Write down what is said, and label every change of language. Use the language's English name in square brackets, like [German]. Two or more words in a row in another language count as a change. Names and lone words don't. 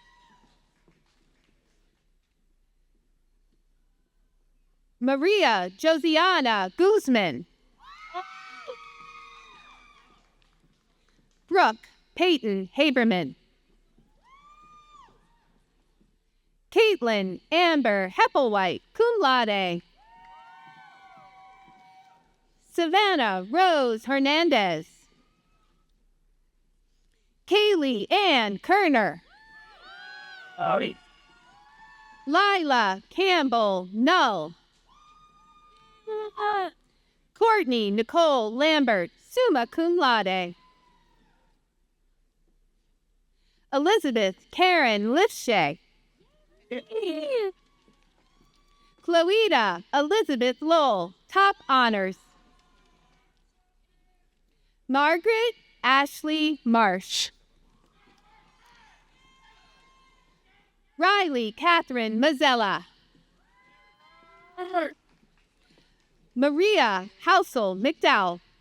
[English] Maria Josiana Guzman. Brooke Peyton Haberman. Caitlin Amber Heppelwhite, [Latin] cum laude. [English] Savannah Rose Hernandez. Kaylee Ann Kerner. Howdy. Lila Campbell Null. Courtney Nicole Lambert, [Latin] summa cum laude. [English] Elizabeth Karen Lifshay. Chloeta Elizabeth Lowell, top honors. Margaret Ashley Marsh. Riley Catherine Mazzella. Maria Housel McDowell.